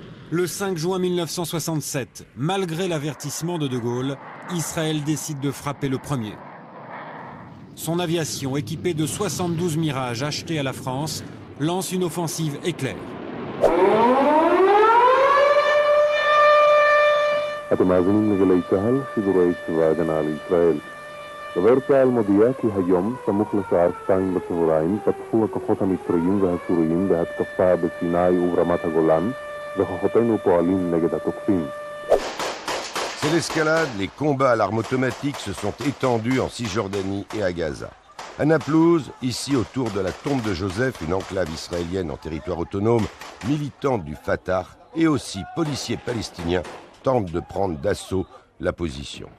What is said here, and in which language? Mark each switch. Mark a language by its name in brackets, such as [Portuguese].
[French] Le 5 juin 1967, malgré l'avertissement de De Gaulle, Israël décide de frapper le premier. Son aviation, équipée de 72 Mirage achetés à la France, lance une offensive éclair. [Hebrew] אתם מאזינים לגלי צה"ל, שידורי צבא ההגנה לישראל. דובר צה"ל מודיע כי היום, סמוך לשעה 2 בצהריים, פתחו הכוחות המצריים והסוריים בהתקפה בסיני וברמת הגולן, וכוחותינו פועלים נגד התוקפים. [French] C'est l'escalade, les combats à l'arme automatique se sont étendus en Cisjordanie et à Gaza. À Naplouse, ici autour de la tombe de Joseph, une enclave israélienne en territoire autonome, militante du Fatah et aussi policiers palestiniens tentent de prendre d'assaut la position.